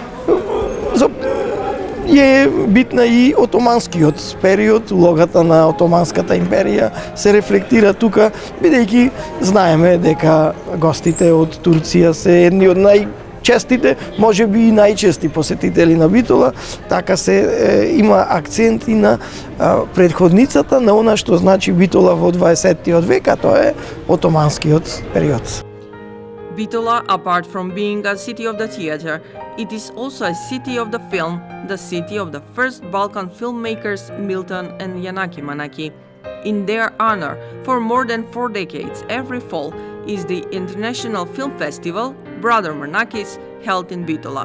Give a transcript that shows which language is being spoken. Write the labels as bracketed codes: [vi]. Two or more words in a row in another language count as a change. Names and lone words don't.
[mk] е битна и отоманскиот период, улогата на Отоманската империја се рефлектира тука, бидејќи знаеме дека гостите од Турција се едни од најчестите, можеби и најчести посетители на Битола, така се има акцент и на предходницата на она што значи Битола во 20-тиот век, а тоа е отоманскиот период. [en] Bitola, apart from being a city of the theater, it is also a city of the film, the city of the first Balkan filmmakers Milton and Yanaki Manaki. In their honor, for more than 4 decades, every fall is the International Film Festival, Brother Manakis, held in Bitola.